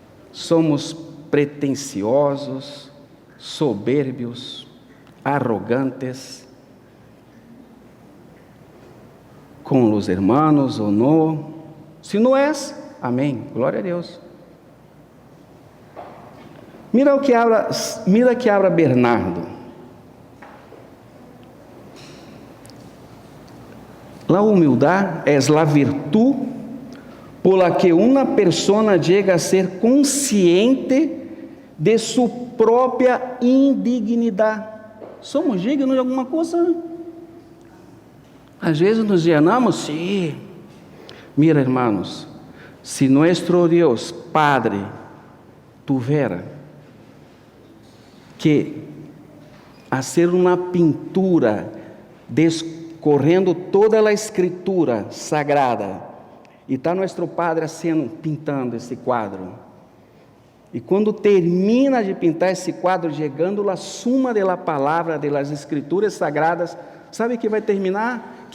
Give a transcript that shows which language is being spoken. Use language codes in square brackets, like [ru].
[pt] Somos pretensiosos, soberbios, arrogantes, com os [es] hermanos [pt] ou não. Se não és, Amém. Glória a Deus. [es] Mira que habla Bernardo. La humildad es la virtud por la que una persona llega a ser consciente de su [pt] própria indignidade. Somos dignos de alguma coisa? Às vezes [es] nos llenamos, [pt] sim. [es] Mira, hermanos, se nuestro Dios Padre tuviera que hacer [pt] uma pintura descorrendo toda a escritura sagrada, e está nosso Padre pintando esse quadro, e quando termina de pintar esse quadro, chegando à suma da palavra, das escrituras sagradas, sabe que vai terminar?